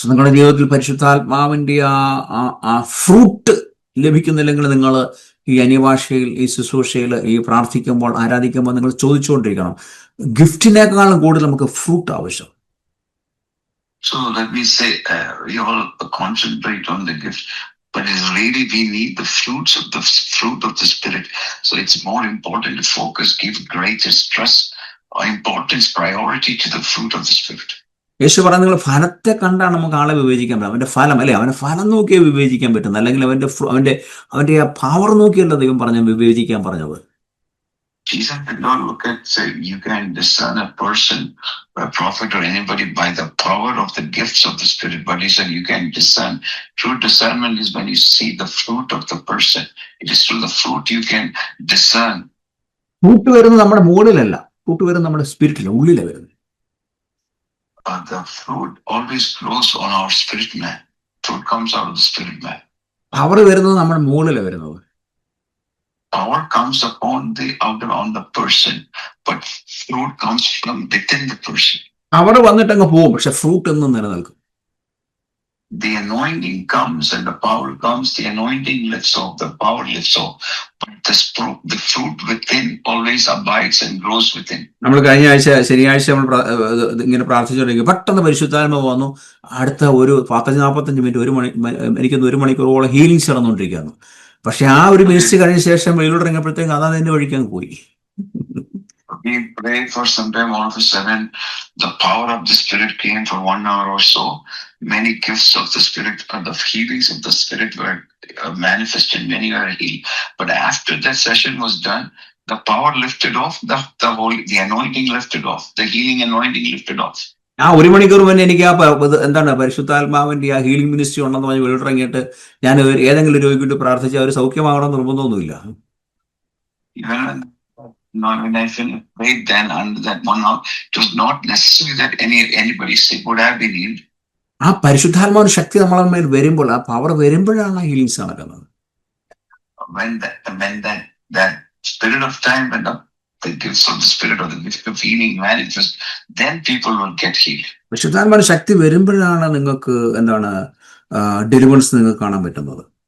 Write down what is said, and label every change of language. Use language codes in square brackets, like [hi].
[ml] So നിങ്ങളുടെ ജീവിതത്തിൽ പരിശുദ്ധാത്മാവിന്റെ ആ ഫ്രൂട്ട് ലഭിക്കുന്നില്ലെങ്കിൽ നിങ്ങൾ ഈ അന്യഭാഷയിൽ, ഈ ശുശ്രൂഷയിൽ, ഈ പ്രാർത്ഥിക്കുമ്പോൾ, ആരാധിക്കുമ്പോൾ നിങ്ങൾ ചോദിച്ചുകൊണ്ടിരിക്കണം, ഗിഫ്റ്റിനേക്കാളും കൂടുതൽ നമുക്ക് ഫ്രൂട്ട് ആവശ്യം. [en] So let me say, we all concentrate on the gift, but it's really we need the fruit of the Spirit. So it's more important to focus, give greater stress or importance, priority to the fruit of the Spirit. [ml] യേശു പറഞ്ഞ നിങ്ങൾ ഫലത്തെ കണ്ടാണ് നമുക്ക് ആളെ വിവേചിക്കാൻ പറ്റും. അവന്റെ ഫലം അല്ലെ, അവന്റെ ഫലം നോക്കിയേ വിവേചിക്കാൻ പറ്റുന്നത്, അല്ലെങ്കിൽ അവന്റെ ആ പവർ നോക്കിയല്ല ദൈവം വിവേചിക്കാൻ പറഞ്ഞത്. [en] Jesus did not look at, say, you can discern a person, a prophet or anybody by the power of the gifts of the Spirit, but he said you can discern. True discernment is when you see the fruit of the person. It is through the fruit you can discern. [ml] Fruit വരുന്നത് നമ്മുടെ മുകളിലല്ല, fruit വരുന്നത് നമ്മുടെ സ്പിരിറ്റില്ല, ഉള്ളിലാണ് വരുന്നത്. [en] The fruit always grows on our spirit man. Fruit comes out of the spirit man. [ml] Power വരുന്നത് നമ്മുടെ മുകളിലാണ് വരുന്നത്. [en] Power comes upon the person, but fruit comes from within the person. [ml] Power വന്നിട്ടങ്ങ് പോകും, പക്ഷെ ഫ്രൂട്ട് എന്നും നിലനിൽക്കും. [en] The anointing comes and the power comes. The anointing lifts off, the power lifts off, but the fruit within always abides and grows within. [ml] നമ്മൾ കഴിഞ്ഞ ആഴ്ച ശനിയാഴ്ച നമ്മൾ ഇങ്ങനെ പ്രാർത്ഥിച്ചുകൊണ്ടിരിക്കും, പെട്ടെന്ന് പരിശുദ്ധാത്മാവ് വന്നു. അടുത്ത ഒരു 45 മിനിറ്റ്, എനിക്കൊന്ന് 1 മണിക്കൂറോളം ഹീലിംഗ്സ് നടന്നുകൊണ്ടിരിക്കുകയാണ്. പക്ഷെ ആ ഒരു മിനിറ്റ് കഴിഞ്ഞ ശേഷം വെളിയിലോട്ട് ഇറങ്ങിയപ്പോഴത്തേക്ക് അതാ അതിന്റെ വഴിക്കങ്ങ് പോയി. [en] We prayed for some time, all of a sudden the power of the Spirit came for 1 hour or so. Many gifts of the Spirit, the healings of the Spirit were manifested, many were healed. But after that session was done, the power lifted off, the anointing lifted off, the healing anointing lifted off. [ml] ആ 1 മണിക്കൂർ മുന്നേ എനിക്ക് എന്താണ് പരിശുദ്ധാത്മാവിന്റെ ആ healing ministry ഉണ്ടെന്ന് പറഞ്ഞ് വെളിയിട്ടിറങ്ങിയിട്ട് ഞാൻ ഏതെങ്കിലും രോഗിക്ക് പ്രാർത്ഥിച്ച് അവർ സൗഖ്യമാകണം നിർബന്ധമൊന്നുമില്ല. [en] When I prayed then under that 1 hour, it was not necessary that anybody sick would have been healed. [ml] ആ പരിശുദ്ധാത്മാവിന്റെ ശക്തി നമ്മളെ മേൽ വരുമ്പോൾ, ആ പവർ വരുമ്പോഴാണ് ആ ഹീലിംഗ്സ് നടക്കുന്നത്. [en] When that spirit of time, when the gifts of the Spirit or the gift of healing manifest, then people will get healed. [ml] പരിശുദ്ധാത്മാവിന്റെ ശക്തി വരുമ്പോഴാണ് നിങ്ങൾക്ക് എന്താണ് ഡെലിവറൻസ് നിങ്ങൾക്ക് കാണാൻ പറ്റുന്നത്.